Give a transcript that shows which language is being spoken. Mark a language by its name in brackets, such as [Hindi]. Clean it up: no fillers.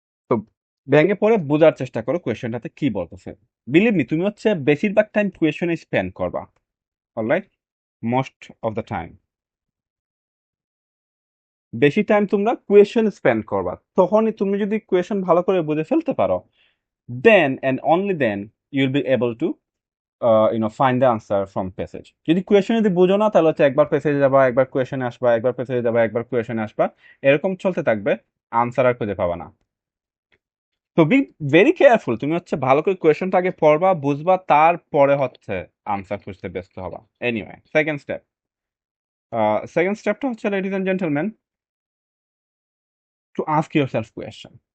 [Bangla] তো ভেঙে পড়ে বোঝার চেষ্টা করো কোয়েশনটাতে কি বলতেছে। বিলিভ মি, তুমি হচ্ছে বেশিরভাগ টাইম কোয়েশনে স্পেন্ড করবা, alright, [English] most of the time [Bangla] বেশি টাইম তোমরা কোয়েশন স্পেন্ড করবা। তখনই তুমি যদি কোয়েশন ভালো করে বুঝে ফেলতে পারো, [English] then and only then you'll be able to find the answer from passage. [Bangla] যদি কোয়েশন যদি বুঝো না, তাহলে হচ্ছে একবার প্যাসেজে যাবা, একবার কোয়েশনে আসবা, একবার প্যাসেজে যাবা, একবার কোয়েশনে আসবা, এরকম চলতে থাকবে, আনসার আর খুঁজে পাবা না। তো বি ভেরি কেয়ারফুল, তুমি হচ্ছে ভালো করে কোয়েশনটা আগে পড়বা, বুঝবা, তারপরে হচ্ছে আনসার খুঁজতে ব্যস্ত হবা। এনিওয়ে, সেকেন্ড স্টেপটা হচ্ছে, [English] Ladies and gentleman, to ask yourself question.